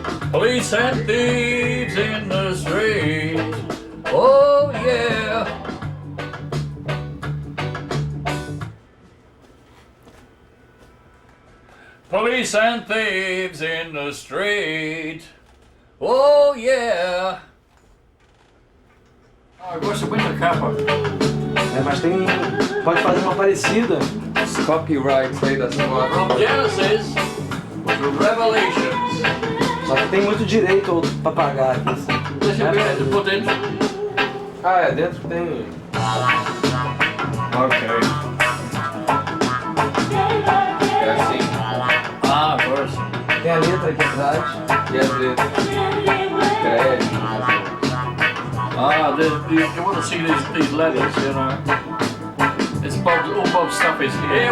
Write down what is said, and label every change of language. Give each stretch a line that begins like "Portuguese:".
English: Police and thieves in the street, oh yeah. Police and thieves in the street, oh yeah.
Portuguese: Eu gosto muito da capa. É, mas pode fazer uma parecida. Os copyrights aí da sua.
English: From Genesis to Revelations.
Portuguese: Só que tem muito direito pra pagar aqui. Assim. Deixa eu ver, por dentro. Ah, é, dentro tem. Ok. É assim. Ah, agora sim. Tem a letra aqui atrás e as letras. Crédito.
English: Ah, you want to see these letters, you know. It's all Bob's stuff is here.